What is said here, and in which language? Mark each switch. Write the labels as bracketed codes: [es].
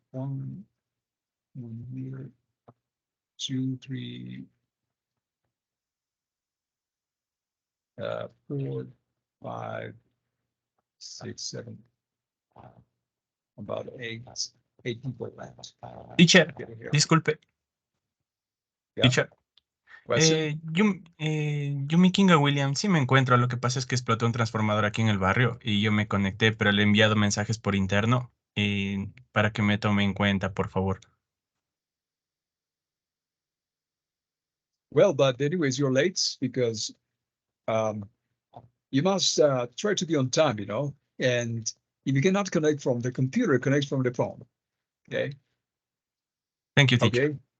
[en] One here, 2, 3, 4, 5, 6, 7, about eight people left. Teacher, Getting here. [es] disculpe. [en] Yeah. Teacher. Question? [es] Yumi Kinga Williams, sí me encuentro. Lo que pasa es que explotó un transformador aquí en el barrio y yo me conecté, pero le he enviado mensajes por interno para que me tome en cuenta, por favor. [en] Well, but anyways, you're late because you must try to be on time, you know, and if you cannot connect from the computer, connect from the phone. Okay. Thank you, teacher. Okay.